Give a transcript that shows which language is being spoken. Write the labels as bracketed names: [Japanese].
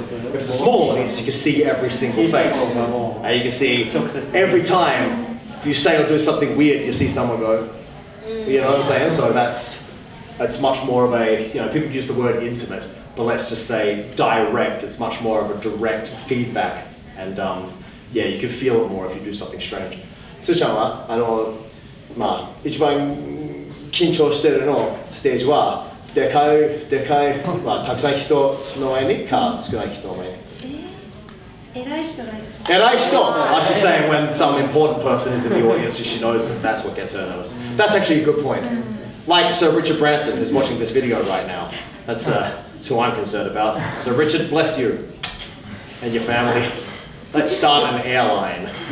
[English] If it's a small audience, you can see every single face, and you can see every time if you say or do something weird, you see someone go. You know what I'm saying? So it's much more of a, you know, people use the word intimate, but let's just say direct. It's much more of a direct feedback, and yeah, you can feel it more if you do something strange. [Japanese] スーちゃんはまあ一番緊張してるのステージはでかいまあたくさん人の前にか少ない人の前に。偉い人がいる。偉い人. [English] I should say when some important person is in the audience and she knows that that's what gets her nervous. That's actually a good point. Like Sir Richard Branson, who's watching this video right now. That's who I'm concerned about. So Richard, bless you and your family. Let's start an airline.